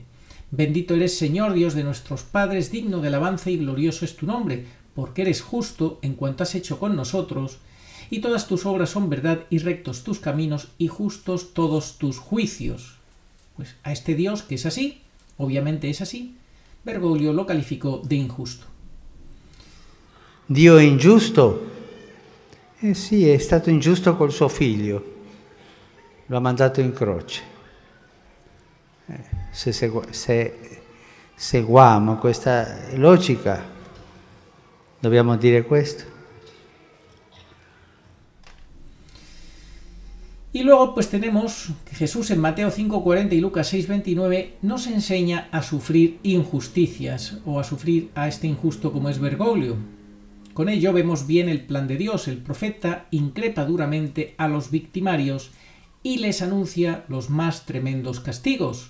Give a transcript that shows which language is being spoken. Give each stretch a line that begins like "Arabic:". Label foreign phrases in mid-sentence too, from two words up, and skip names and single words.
Spanish: Bendito eres, Señor, Dios de nuestros padres, digno de alabanza y glorioso es tu nombre, porque eres justo en cuanto has hecho con nosotros, y todas tus obras son verdad, y rectos tus caminos, y justos todos tus juicios. Pues a este Dios, que es así, obviamente es así, Bergoglio lo calificó de injusto.
Italian: Dio è ingiusto? Sì, è stato ingiusto col suo figlio, lo ha mandato in croce. Se seguiamo questa logica, dobbiamo dire questo.
Spanish: Y luego pues tenemos que Jesús en Mateo 5:40 y Lucas 6:29 nos enseña a sufrir injusticias o a sufrir a este injusto como es Bergoglio. Con ello vemos bien el plan de Dios. El profeta increpa duramente a los victimarios y les anuncia los más tremendos castigos.